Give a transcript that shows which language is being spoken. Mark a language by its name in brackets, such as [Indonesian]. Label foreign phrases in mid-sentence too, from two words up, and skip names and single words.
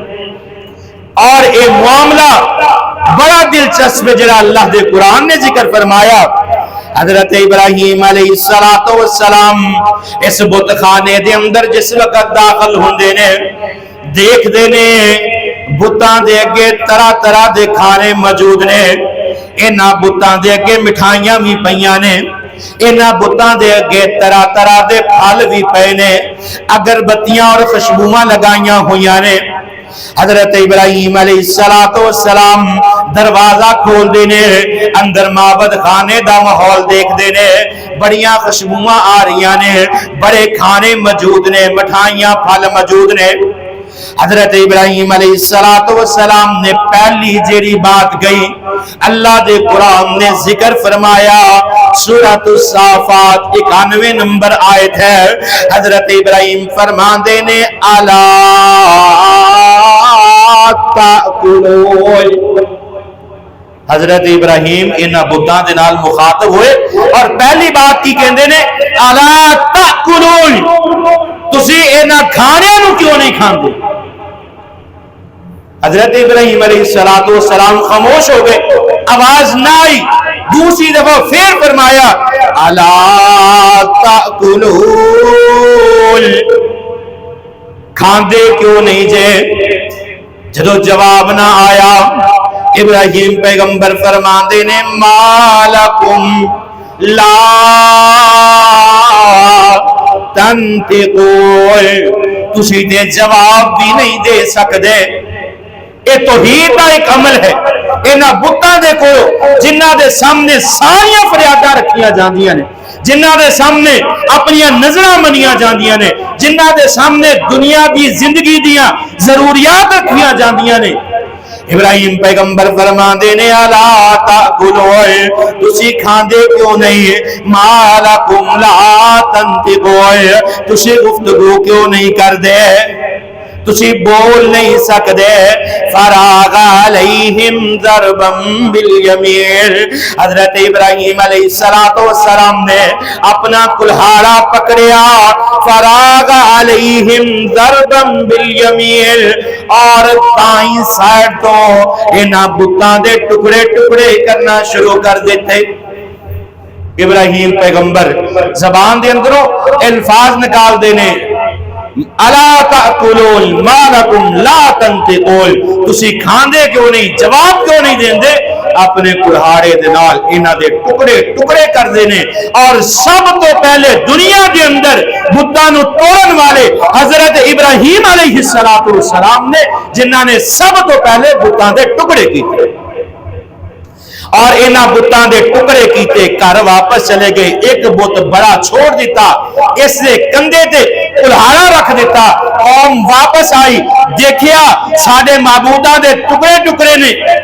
[Punjabi] اور یہ معاملہ بڑا دلچسپ جڑا اللہ دے قرآن نے ذکر فرمایا۔ حضرت ابراہیم علیہ السلام اس بت خانے دے اندر جس وقت داخل ہوندے نے، دیکھ دے نے بتاں دے اگے طرح طرح دے کھانے موجود نے۔ انہاں بتاں دے اگے مٹھائیاں بھی پیاں نے، انہاں بتاں دے اگے طرح طرح دے پھل بھی پے نے، اگربتیاں اور خوشبوواں لگائیاں ہویاں نے۔ حضرت ابراہیم علیہ السلام دروازہ کھول دینے، اندر معبد خانے دا ماحول دیکھ دینے، بڑیاں خوشبوواں آ رہیاں نے، بڑے کھانے موجود نے، مٹھائیاں پھل موجود نے۔ حضرت ابراہیم علیہ السلام نے پہلی جیڑی بات گئی اللہ دے قرآن نے ذکر فرمایا، سورۃ الصافات 91 نمبر آیت ہے۔ حضرت ابراہیم فرماندے نے [Arabic] الا تاکلون۔ [Punjabi] حضرت ابراہیم انہاں بتاں دے نال مخاطب ہوئے اور پہلی بات کی کہندے نے [Arabic] الا تاکلون، [Punjabi] تسی انہاں کھانے نو کیوں نہیں کھاندے؟ حضرت ابراہیم علیہ السلام خاموش ہو گئے، آواز نہ آئی۔ دوسری دفعہ پھر فرمایا [Arabic] الا تاکلون، [Punjabi] کھاندے کیوں نہیں جے؟ جدو جواب نہ آیا ابراہیم پیغمبر فرماندے نے [Arabic] مالکم لا تنطقون [Punjabi] تسی دے جواب بھی نہیں دے سکدے. [Urdu] یہ توحید کا ایک عمل ہے. [Punjabi] انہاں بتاں دے کو جنہ دے سامنے ساریاں فریاداں رکھیاں جاندیاں نے, جنہ دے سامنے اپنی نظراں منیاں جاندیاں نے, جنہ دے سامنے دنیا دی زندگی دیاں ضروریات رکھیاں جاندیاں نے, ابراہیم پیغمبر فرماندے نے [Arabic] الا تاکلون [Punjabi] تسی کھاندے کیوں نہیں, [Arabic] ما لکم لا تنطقون [Punjabi] تسی گفتگو کیوں نہیں کردے, تسی بول نہیں سکدے. [Arabic] فراغ علیہم ضربا بالیمین [Punjabi] حضرت ابراہیم علیہ السلام نے اپنا کلہاڑا پکڑیا. [Arabic] فراغ علیہم ضربا بالیمین [Punjabi] اور دائیں سائیڈ تو انہاں بتاں دے ٹکڑے ٹکڑے کرنا شروع کر دیتے. ابراہیم پیغمبر زبان دے اندروں الفاظ نکال دینے [Arabic] الا تاکلون ما لکم لا تنطقون [Punjabi] تسی کھاندے کیوں نہیں, جواب کیوں نہیں دیندے. اپنے کلہاڑے دے نال انہاں دے ٹکڑے ٹکڑے کر دینے. اور سب تو پہلے دنیا دے اندر بتاں نوں توڑن والے حضرت ابراہیم علیہ السلام نے, جنہاں نے سب تو پہلے بتاں دے ٹکڑے کیتے اور انہاں بتاں دے ٹکڑے کیتے. گھر واپس چلے گئے, ایک بت بڑا چھوڑ دیتا, اس نے کندھے تے کلہاڑا رکھ دیتا. قوم واپس آئی, دیکھیا ساڈے معبوداں دے ٹکڑے ٹکڑے نے.